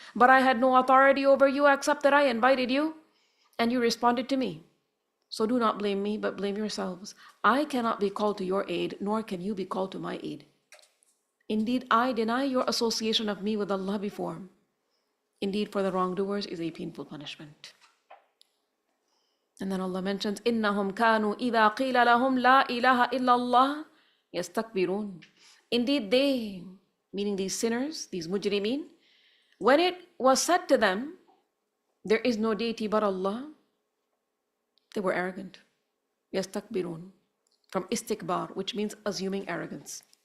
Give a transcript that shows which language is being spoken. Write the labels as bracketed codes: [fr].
[en] But I had no authority over you except that I invited you, and you responded to me. So do not blame me, but blame yourselves. I cannot be called to your aid, nor can you be called to my aid. Indeed, I deny your association of me with Allah before. Indeed, for the wrongdoers is a painful punishment. And then Allah mentions, [ar] إِنَّهُمْ كَانُوا إِذَا قِيلَ لَهُمْ لَا إِلَهَ إِلَّا اللَّهِ يَسْتَكْبِرُونَ. [en] Indeed, they, meaning these sinners, these mujrimeen, when it was said to them, there is no deity but Allah, they were arrogant. [ar] يَسْتَكْبِرُونَ. [en] From istikbar, which means assuming arrogance.